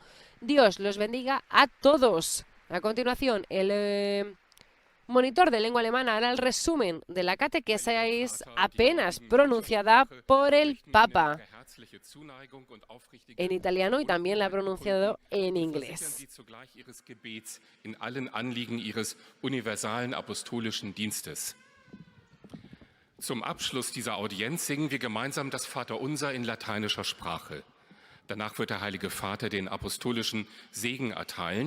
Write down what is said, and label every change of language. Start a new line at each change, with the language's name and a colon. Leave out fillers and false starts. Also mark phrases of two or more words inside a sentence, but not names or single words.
Spanish: Dios los bendiga a todos. A continuación, el monitor de lengua alemana hará el resumen de la catequesis apenas pronunciada por el Papa en italiano y también la ha pronunciado en inglés.
German: In allen Anliegen ihres universalen apostolischen Dienstes. Zum Abschluss dieser Audienz singen wir gemeinsam das Vaterunser in lateinischer Sprache. Danach wird der Heilige Vater den apostolischen Segen erteilen.